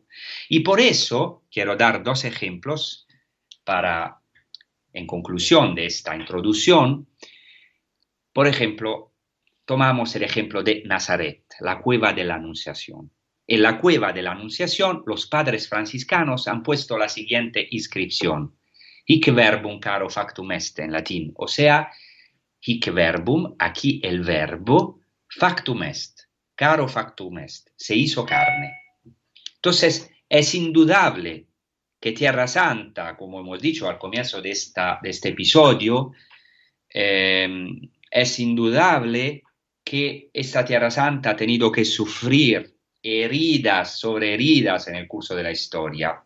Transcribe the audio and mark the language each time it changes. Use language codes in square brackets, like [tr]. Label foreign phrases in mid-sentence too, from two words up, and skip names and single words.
[es] Y por eso quiero dar 2 ejemplos en conclusión de esta introducción. Por ejemplo, tomamos el ejemplo de Nazaret, la cueva de la Anunciación. En la cueva de la Anunciación, los padres franciscanos han puesto la siguiente inscripción: [la] Hic verbum caro factum est, [es] en latín, o sea, [la] hic verbum, [es] aquí el verbo, [la] factum est, caro factum est, [es] se hizo carne. Entonces, es indudable que Tierra Santa, como hemos dicho al comienzo de este episodio, es indudable que esta Tierra Santa ha tenido que sufrir heridas sobre heridas en el curso de la historia.